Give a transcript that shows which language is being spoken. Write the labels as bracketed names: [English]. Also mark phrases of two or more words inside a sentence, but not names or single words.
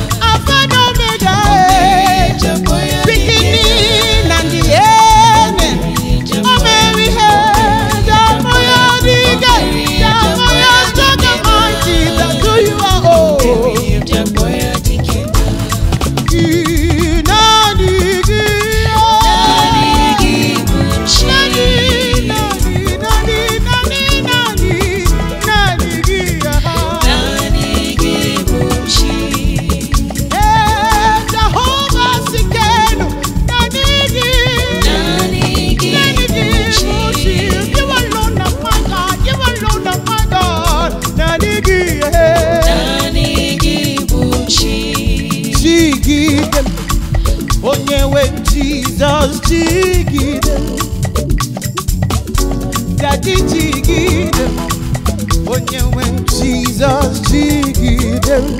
[English] Alpha and Omega, eh. Beginning and the end. [Igbo] O mere ihe, [English] the Almighty, the Almighty, the who you are, oh. [Igbo] Ị na-adịghị, oh. Nani, nani, nani, nani, nani. Naanị gị, aha. Naanị gị bụ chi. Ee, Jehova Sikenu, naanị gị. Naanị gị Naanị gị bụ bụ chi. chi. [English] You alone are my God, you alone are my God. [Igbo] Naanị gị, ee. Naanị gị bụ chi. Jigide m, onye nwe Jizọs, jigide m. Daddy jigide, onye nwe m Jizọs jigide.